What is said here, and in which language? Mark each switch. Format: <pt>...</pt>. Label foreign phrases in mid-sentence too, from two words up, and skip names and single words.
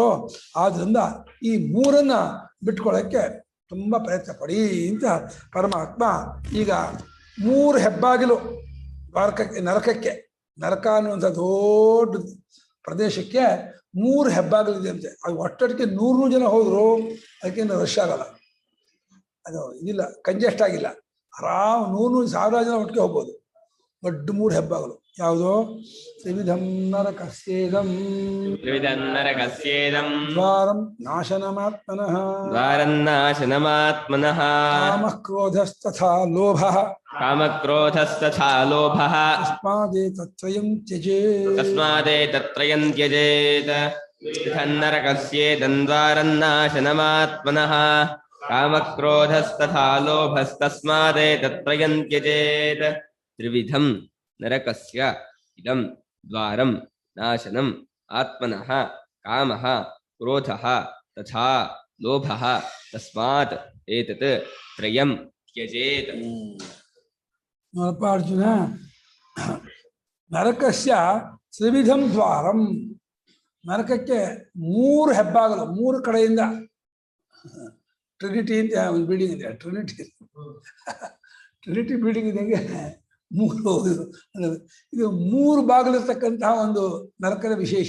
<kn>ಆದ್ರಿಂದ ಈ ಮೂರನ್ನ ಬಿಟ್ಕೊಳ್ಳೋಕ್ಕೆ ತುಂಬ ಪ್ರಯತ್ನ ಪಡಿ ಅಂತ ಪರಮಾತ್ಮ ಈಗ 3 ಹೆಬ್ಬಾಗಿಲು ದ್ವಾರಕಕ್ಕೆ, ನರಕ ಅನ್ನುವಂಥ ದೊಡ್ಡ ಪ್ರದೇಶಕ್ಕೆ 3 ಹೆಬ್ಬಾಗಿಲಿದೆ ಅಂತೆ. ಅದು ಒಟ್ಟೊಟ್ಟಿಗೆ 100 ಜನ ಹೋದ್ರು ಅದಕ್ಕೆ ರಶ್ ಆಗಲ್ಲ, ಅದು ಇದಿಲ್ಲ, ಕಂಜೆಸ್ಟ್ ಆಗಿಲ್ಲ. ಆರಾಮ್ 100,000 ಜನ ಒಟ್ಟಿಗೆ ಹೋಗ್ಬೋದು. ದೊಡ್ಡ 3 ಹೆಬ್ಬಾಗಲು ಯಾವುದು?</kn> <sa>ತ್ರಿವಿಧಂ ನರಕಸ್ಯೇದಂ ದ್ವಾರಂ ನಾಶನಮಾತ್ಮನಃ ಕಾಮಃ ಕ್ರೋಧಸ್ತಥಾ ಲೋಭಃ ತಸ್ಮಾದೇತತ್ರಯಂ ತ್ಯಜೇತ್ ನರಕಸ್ಯೇದಂ ದ್ವಾರಂ ನಾಶನಮಾತ್ಮನಃ ಕಾಮಕ್ರೋಧಸ್ತಥಾ ಲೋಭಸ್ತಸ್ಮಾದೇತತ್ರಯಂ ತ್ಯಜೇತ್. ತ್ರಿವಿಧಂ ನರಕಸ್ಯ ಇದಂ ದ್ವಾರಂ ನಾಶನಂ ಆತ್ಮನಃ ಕಾಮಃ ಕ್ರೋಧಃ ತಥಾ ಲೋಭಃ ತಸ್ಮಾತ್ ಏತತ್ ತ್ರಯಂ ತ್ಯಜೇತ್.</sa> <kn>ನೋಡಪ್ಪ ಅರ್ಜುನ,</kn> <sa>ನರಕಸ್ಯ ತ್ರಿವಿಧಂ ದ್ವಾರಂ,</sa> <kn>ನರಕಕ್ಕೆ 3 ಹೆಬ್ಬಾಗಲು, 3 ಕಡೆಯಿಂದ. ಟ್ರಿನಿಟಿ ಅಂತ ಒಂದು ಬಿಲ್ಡಿಂಗ್ ಇದೆ, ಟ್ರಿನಿಟಿ ಬಿಲ್ಡಿಂಗ್ ಇದ್ದಂಗೆ 3 ಇದು 3 ಬಾಗಿಲಿರ್ತಕ್ಕಂತಹ ಒಂದು ನರಕದ ವಿಶೇಷ.</kn>